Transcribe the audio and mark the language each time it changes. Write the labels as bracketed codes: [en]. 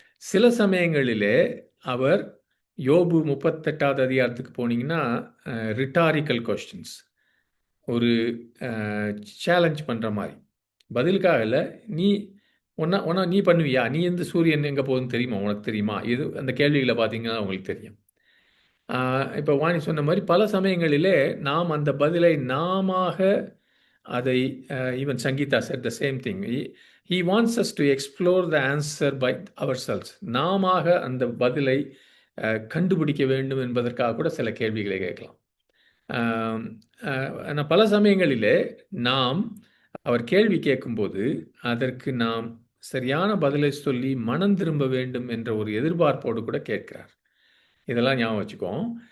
[ta] சில சமயங்களிலே அவர் யோபு 38வது அதிகாரத்துக்கு போனீங்கன்னா ரிட்டாரிக்கல் கொஸ்டின்ஸ், ஒரு சேலஞ்ச் பண்ணுற மாதிரி, பதிலுக்காக இல்லை, நீ ஒன்றா நீ பண்ணுவியா, நீ எந்த சூரியன் எங்கே போகுதுன்னு தெரியுமா, உனக்கு தெரியுமா, இது அந்த கேள்விகளை பார்த்தீங்கன்னா உங்களுக்கு தெரியும். இப்போ வாணி சொன்ன மாதிரி பல சமயங்களிலே நாம் அந்த பதிலை நாமாக அதை even Sangeetha [en] said the same thing. He wants us to explore the answer by ourselves. [ta] நாமாக அந்த பதிலை கண்டுபிடிக்க வேண்டும் என்பதற்காக கூட சில கேள்விகளை கேட்கலாம். ஆனால் பல சமயங்களிலே நாம் அவர் கேள்வி கேட்கும்போது அதற்கு நாம் சரியான பதிலை சொல்லி மனம் திரும்ப வேண்டும் என்ற ஒரு எதிர்பார்ப்போடு கூட கேட்கிறார். இதெல்லாம் ஞாபகம் வச்சுக்கோம்.